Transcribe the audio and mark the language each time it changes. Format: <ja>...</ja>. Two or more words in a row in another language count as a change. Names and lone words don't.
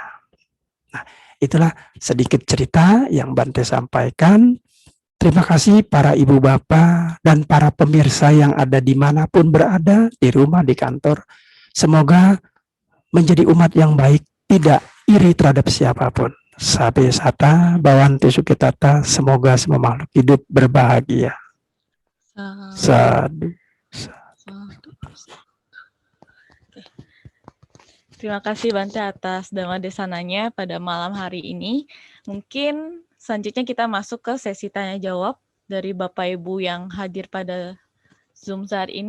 <id>Nah, itulah sedikit cerita yang Bante sampaikan. Terima kasih para ibu bapak dan para pemirsa yang ada dimanapun berada, di rumah, di kantor. Semoga menjadi umat yang baik, tidak iri terhadap siapapun.</id> <pi>Sabe sata, bawanti sukitata,</pi> <id>semoga semua makhluk hidup berbahagia. Sadu. Terima kasih Bante atas Dhamma Desananya pada malam hari ini. Mungkin selanjutnya kita masuk ke sesi tanya jawab dari Bapak Ibu yang hadir pada Zoom saat ini.</id>